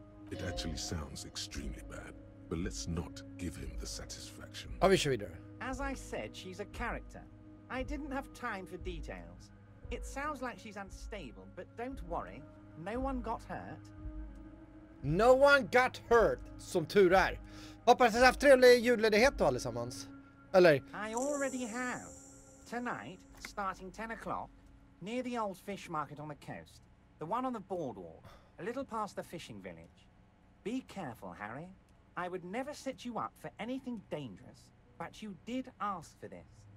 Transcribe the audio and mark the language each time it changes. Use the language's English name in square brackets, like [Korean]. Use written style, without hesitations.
[English] It actually sounds extremely bad, but let's not give him the satisfaction. [Swedish] Ja, vi kör vidare. [English] As I said, she's a character. I didn't have time for details. It sounds like she's unstable, but don't worry. No one got hurt. No one got hurt, [Swedish] som tur är. Hoppas att ni har haft trevlig julledighet då allesammans. Eller? [English] I already have. Tonight, starting 10 o'clock, near the old fish market on the coast. The one on the boardwalk, a little past the fishing village. Be careful, Harry. I would never set you up for anything dangerous, but you did ask for this.